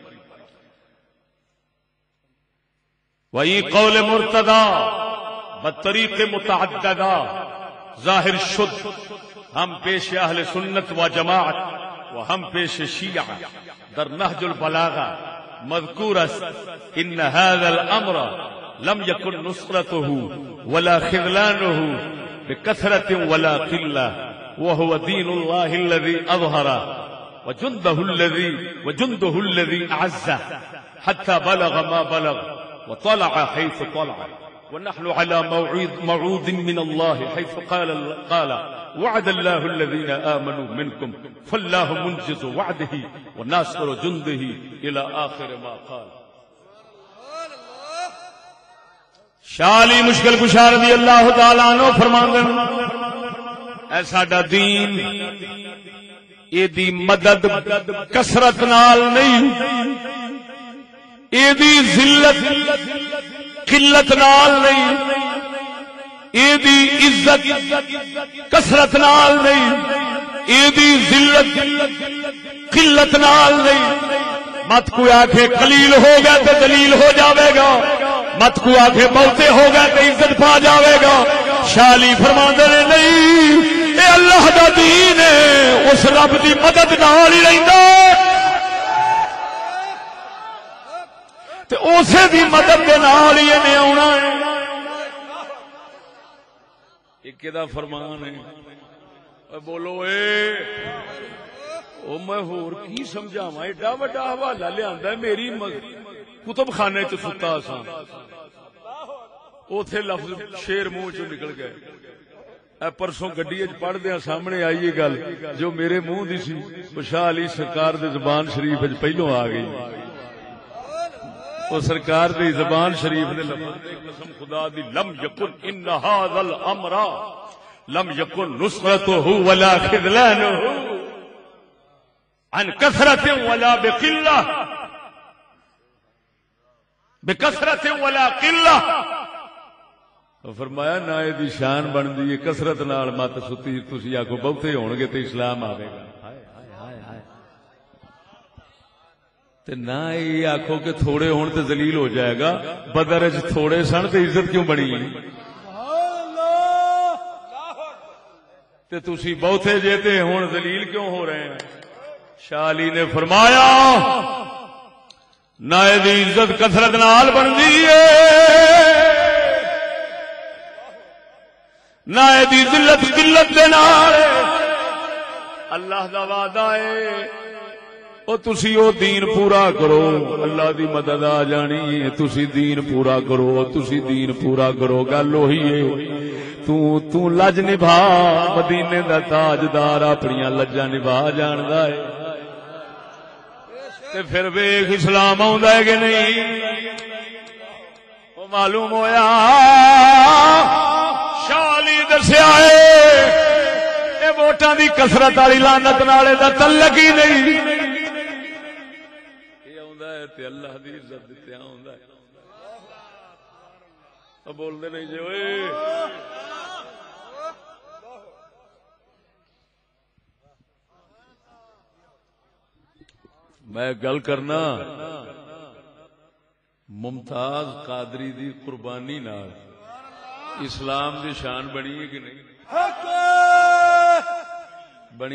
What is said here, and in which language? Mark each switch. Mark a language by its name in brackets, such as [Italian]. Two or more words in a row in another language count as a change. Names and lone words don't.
[Persian] وہی قول مرتضی بطریق متعددہ ظاہر شد ہم پیش اہل سنت و جماعت و ہم پیش شیعہ در نہج البلاغہ مذکور است [Arabic] ان هذا الامر لم يكن نصرته ولا خذلانه بكثرة ولا قلة وهو دين الله الذي اظهر وجنده الذي اعز حتى بلغ ما بلغ وطلع حيث طلع ونحن على موعود من الله حيث قال وعد الله الذين آمنوا منكم فالله منجز وعده وناصر جنده إلى آخر ما قال. [Punjabi] شاہ علی مشکل کشا [Arabic] رضی اللہ تعالیٰ عنہ [Punjabi] فرماندے اے ساڈا دین اے دی مدد کثرت نال نہیں اے دی ذلت قلت نال نہیں اے دی عزت کثرت نال نہیں اے دی ذلت قلت نال نہیں مت کوئی آکھے قلیل ہو گیا تو دلیل ہو جاوے گا مت کوئی آکھے بہتے ہو گیا تو عزت پا جاوے گا شاہ علی فرماندے نے نہیں اے اللہ دا دین ہے اس رب دی مدد نال ہی رہندا تے اسے دی مدد دے نال ہی نے آونا ہے ایک دا فرمان ہے بولو اے او میں ہور کی سمجھاواں ایڈا وڈا حوالہ لیندا ہے میری کتب خانے چ ستا سا اوتھے لفظ شیر منہ چ نکل گئے اے پرسوں گڈی وچ پڑھدیاں سامنے آئی یہ گل جو میرے منہ دی سی او شاہ علی سرکار دے زبان شریف وچ پہلوں آ گئی او سرکار دی زبان شریف دے لفظ قسم خدا دی [Arabic] لم یکن ان ھذا الامر لم یکن نصرته ولا خذلانه عن كثرة ولا بقلة بکثرت ولا قلہ. [Punjabi] فرمایا نہ یہ شان بنتی ہے کثرت نال مت ستی تسی آکھو بہتے ہون گے تے اسلام آوے گا تے نہ یہ آکھو کہ تھوڑے ہون تے ذلیل ہو جائے گا. بدر وچ تھوڑے سن تے عزت کیوں بنی تے تسی بہتے جے تے ہن ذلیل کیوں ہو رہے ہیں. شاہ علی نے فرمایا نہ دی عزت کثرت نال بندی ہے نہ دی ذلت قلت دے نال. اللہ دا وعدہ ہے او تسی او دین پورا کرو اللہ دی مدد آ جانی ہے. تسی دین پورا کرو تسی دین پورا کرو. گل وہی ہے تو لج نبھا مدینے دا تاجدار اپنی لجاں نبھا جاندا ہے تے پھر ویکھ اسلام آوندا ہے کہ نہیں. او معلوم ہویا شاہ علی دسیا اے ووٹاں دی کثرت والی لعنت نال دا تعلق ہی نہیں. اے آوندا ہے تے اللہ دی عزت دتے آوندا ہے. او بول دے نہیں جی اوئے میں گل کرنا ممتاز قادری دی قربانی نال اسلام دی شان بنی ہے کہ نہیں بنی.